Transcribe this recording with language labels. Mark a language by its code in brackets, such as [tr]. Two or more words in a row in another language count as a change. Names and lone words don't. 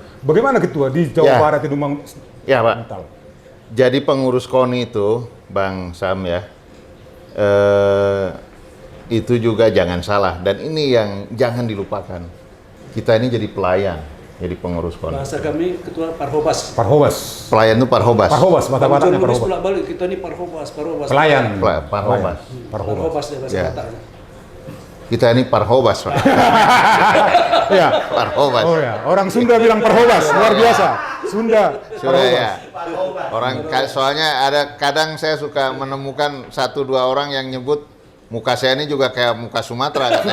[id] Bagaimana Ketua di Jawa Barat itu membangun Ya Pak. mental? Jadi pengurus KONI itu, Bang Sam ya, itu juga jangan salah. Dan ini yang jangan dilupakan. Kita ini jadi pelayan, jadi pengurus KONI. Bahasa kami ketua Parhobas. Parhobas. Pelayan itu Parhobas. Parhobas, bata-batanya Nulis Parhobas. bolak-balik kita ini Parhobas. Pelayan. Parhobas. Parhobas. Parhobas ya bahasa Ya. Bataknya. Kita ini Parhobas, Pak. Iya. Parhobas. Oh ya, orang Sunda bilang Parhobas, luar biasa. Sunda. Sudah ya. Soalnya ada kadang saya suka menemukan 1-2 orang yang nyebut muka saya ini juga kayak muka Sumatera katanya.